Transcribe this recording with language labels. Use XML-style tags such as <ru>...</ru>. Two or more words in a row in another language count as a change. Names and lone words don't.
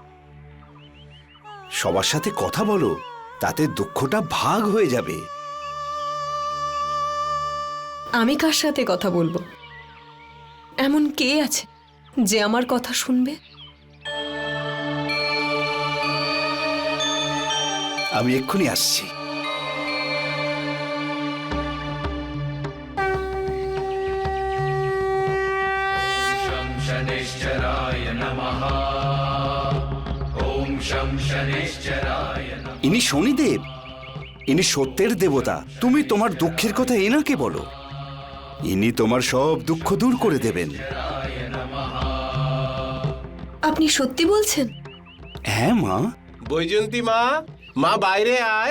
<bn>সবার সাথে কথা বলো, তাতে দুঃখটা ভাগ হয়ে যাবে। আমি কার সাথে কথা বলবো? এমন কে আছে যে আমার কথা শুনবে? আমি এক্ষুনি আসছি।</bn> <sa>शं शनिश्चराय नमः। ॐ शं शनिश्चराय नमः।</sa> <bn>ইনি শনিদেব, ইনি সত্যের দেবতা। তুমি তোমার দুঃখের কথা এনাকে বলো, ইনি তোমার সব দুঃখ দূর করে দেবেন। আপনি সত্যি বলছেন? হ্যাঁ মা। বৈজয়ন্তী মা, মা বাইরে আয়।</bn>